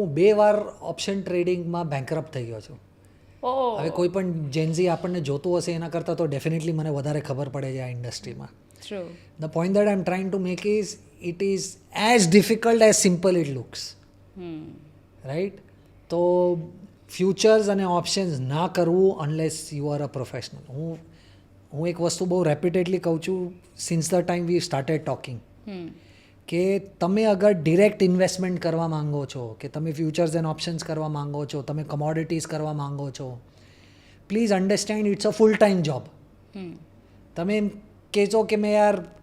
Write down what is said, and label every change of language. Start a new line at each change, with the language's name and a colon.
Gujarati: હું 2 વાર ઓપ્શન ટ્રેડિંગમાં બેંકરપ્ટ થઈ ગયો છું. હવે કોઈ પણ જેનઝી આપણને જોતું હશે એના કરતાં તો ડેફિનેટલી મને વધારે ખબર પડે છે આ ઇન્ડસ્ટ્રીમાં.
English: The point that I'm trying to make is it is as difficult as simple it looks. Right?
Gujarati: તો ફ્યુચર્સ અને ઓપ્શન્સ ના કરવું
English: Unless you are a professional.
Gujarati: હું એક વસ્તુ બહુ રેપ્યુટેડલી કહું છું
English: since the time we started talking
Gujarati: કે તમે અગર ડિરેક્ટ ઇન્વેસ્ટમેન્ટ કરવા માંગો છો, કે તમે ફ્યુચર્સ એન્ડ ઓપ્શન્સ કરવા માંગો છો, તમે કમોડિટીઝ કરવા માંગો છો,
English: Please understand it's a full time job.
Gujarati: તમે એમ કહેશો કે મેં યાર